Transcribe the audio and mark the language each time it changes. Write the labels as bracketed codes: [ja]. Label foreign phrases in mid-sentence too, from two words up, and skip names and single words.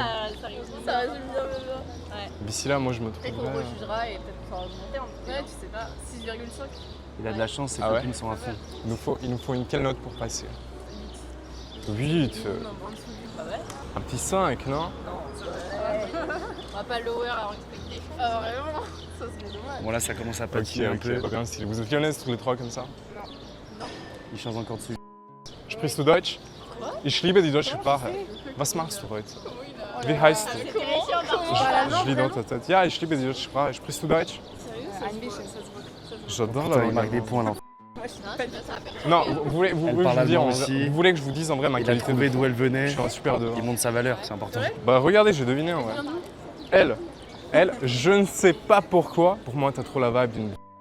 [fr] Ça résume bien. D'ici là, moi je me Peut-être qu'on trouverais... rejugera et peut-être qu'on fera remonter un peu. Ouais, tu sais pas. 6,5. Il a de la chance, ses Ah ouais copines sont à fond. Il nous faut une quelle note pour passer? 8. Non, en dessous du. Bah ouais. Un petit 5, non? On va pas [en] lower our expectation. [fr] Ah vraiment? Ça serait dommage. Bon là ça commence à Ok, patiner un peu. pas bien stylé. Vous êtes lyonnaises tous les trois comme ça? Il change encore dessus. [de] Sprichst du Deutsch? Ich liebe die deutsche Sprache. Was machst du heute? Wie heißt du? [fr] Je lis dans ta tête. [de] Ja, ich liebe die deutsche Sprache. Sprichst du Deutsch? [fr] J'adore la Putain, il langue marque des allemande. points là. Non, vous voulez, Elle parle allemand aussi. vous voulez que je vous dise en vrai ma Il a qualité trouvé de d'où elle venait. Je suis un super devin. Il monte sa valeur, c'est important. Bah regardez, j'ai deviné en vrai. Elle, je ne sais pas pourquoi. Pour moi, t'as trop la vibe d'une...